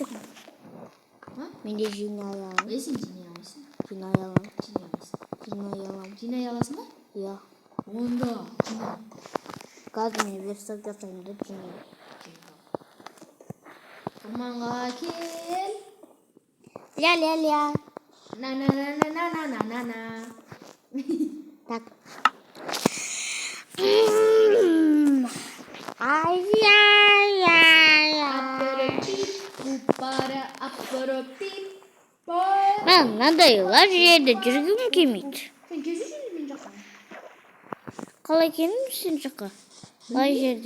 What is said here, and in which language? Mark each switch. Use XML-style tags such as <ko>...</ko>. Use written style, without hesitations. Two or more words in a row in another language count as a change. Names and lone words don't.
<kk>Мен де жинай аламын. Сен жинай аласың. Жинай аламын. Жинай аласың ба? Ja. Онда жина. Қазір мен версак жасаймын деп жинаймын. Құрманға кел. Ля-ля-ля. На-на-на-на-на-на-на-на. Так. Ай-яй-яй. Апыры-пип, бұпары, апыры-пип. Мен мынандай лар жерде жүргім келмейді. Сен кезі жүрдің мен жаққа? Қалай келдің сен жаққа? Лай жерден.</kk>